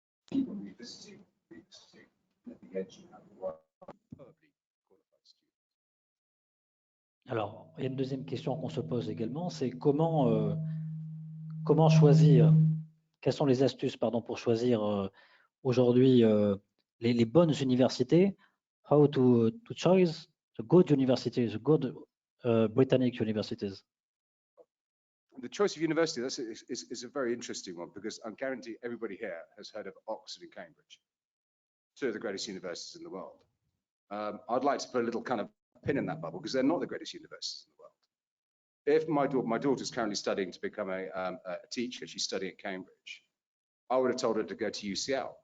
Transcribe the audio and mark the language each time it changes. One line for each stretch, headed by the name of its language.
English: People revisiting at the edge you have one superbly qualified student.
French: Alors, il y a une deuxième question qu'on se pose également, c'est comment choisir, quelles sont les astuces pour choisir aujourd'hui les bonnes universités,
English: how to choose the good universities, the good Britannic universities. The choice of university is a very interesting one, because I guarantee everybody here has heard of Oxford and Cambridge, 2 of the greatest universities in the world. I'd like to put a little kind of pin in that bubble, because they're not the greatest universities in the world. If my daughter's currently studying to become a teacher, she's studying at Cambridge, I would have told her to go to UCL.